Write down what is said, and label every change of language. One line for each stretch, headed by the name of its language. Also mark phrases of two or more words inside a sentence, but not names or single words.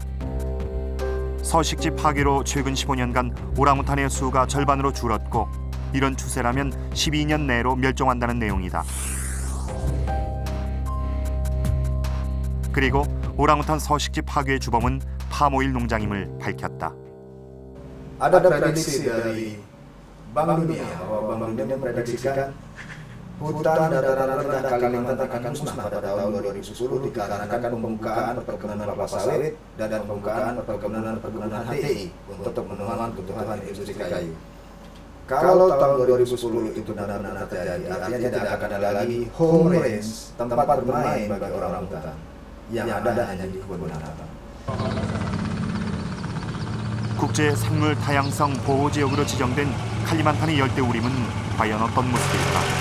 Korean: 서식지 파괴로 최근 15년간 오랑우탄의 수가 절반으로 줄었고 이런 추세라면 12년 내로 멸종한다는 내용이다. 그리고 오랑우탄 서식지 파괴의 주범은 파모일 농장임을 밝혔다.
Indonesian: Ada prediksi dari Bank Dunia bahwa Bank Dunia memprediksikan hutan dataran rendah Kalimantan akan musnah pada tahun 2010 dikarenakan pembukaan perkebunan kelapa sawit dan pembukaan perkebunan HTI untuk memenuhi kebutuhan industri kayu. Kalau tahun 2010 itu benar-benar terjadi, artinya tidak akan ada lagi
English: home range,
Indonesian: tempat bermain bagi orang hutan. yang ada hanya di kebun binatang.
Korean: 국제 생물 다양성 보호 지역으로 지정된 칼리만탄의 열대우림은 과연 어떤 모습일까?